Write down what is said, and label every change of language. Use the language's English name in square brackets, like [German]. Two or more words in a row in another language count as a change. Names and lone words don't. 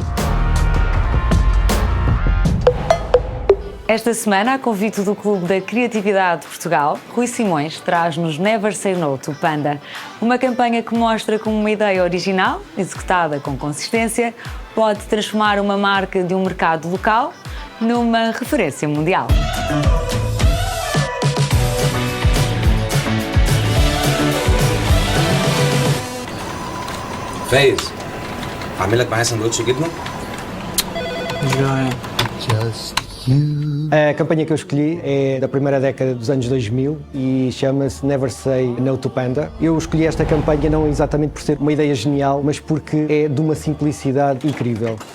[Portuguese] Esta semana, a convite do Clube da Criatividade de Portugal, Rui Simões traz-nos Never Say No to Panda, uma campanha que mostra como uma ideia original, executada com consistência, pode transformar uma marca de um mercado local numa referência mundial. [Arabic] فايز اعمل لك معايا سندوتش جبنه مش جعان. [Portuguese] A campanha que eu escolhi é da primeira década dos anos 2000 e chama-se Never Say No to Panda. Eu escolhi esta campanha não exatamente por ser uma ideia genial, mas porque é de uma simplicidade incrível.